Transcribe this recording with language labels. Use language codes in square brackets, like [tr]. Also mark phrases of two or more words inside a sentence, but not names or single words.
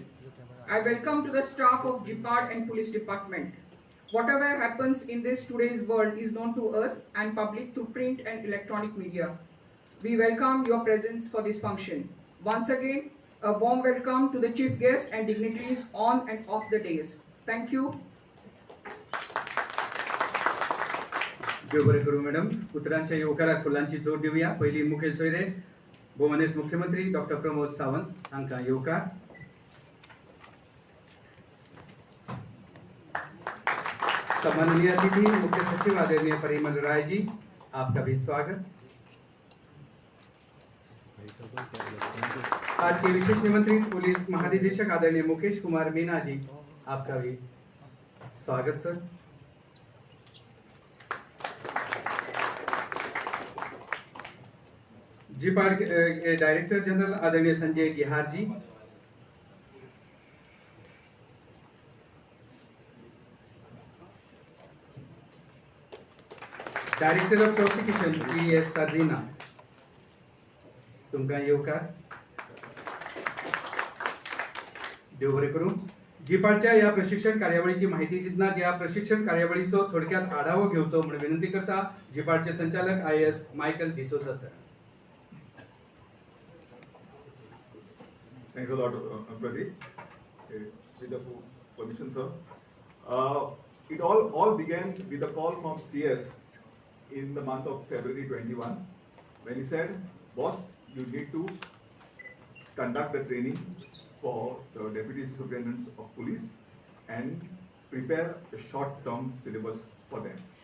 [en] I welcome to the staff of GPART and Police Department. Whatever happens in this today's world is known to us and public through print and electronic media. We welcome your presence for this function. Once again, a warm welcome to the chief guests and dignitaries on and off the days. Thank you. [kok] देव बरे करू मॅडम. उतरांच्या युवकाराक फुलांची जोड देऊया. पहिली मुखेल सोयरे भुवनेश मुख्यमंत्री डॉक्टर प्रमोद सावंत हांकां येवकार. [hi] सम्माननीय अतिथि मुख्य सचिव आदरणीय परिमल राय जी, आपका भी स्वागत. आज के विशेष निमंत्रित पुलिस महानिदेशक आदरणीय मुकेश कुमार मीना जी, आपका भी स्वागत सर. GPART के [en] Director General [hi] आदरणीय संजय गिहार जी, [en] Director of Prosecution [hi] PS साधीना, [kok] तुमकां येवकार. देव बरें करूं. GPARTच्या या प्रशिक्षण कार्यावळीची माहिती दितना या प्रशिक्षण कार्यावळीचो थोडक्यात आढावो घेवचो म्हणून विनंती करता GPARTचे संचालक IAS मायकल डिसोजा सर. [en] Thanks a lot, Pradeep. With the permission, sir. It all began with a call from CS in the month of February 21, when he said, "Boss, you need to conduct the training for the Deputy Superintendents of Police and prepare a short-term syllabus for them."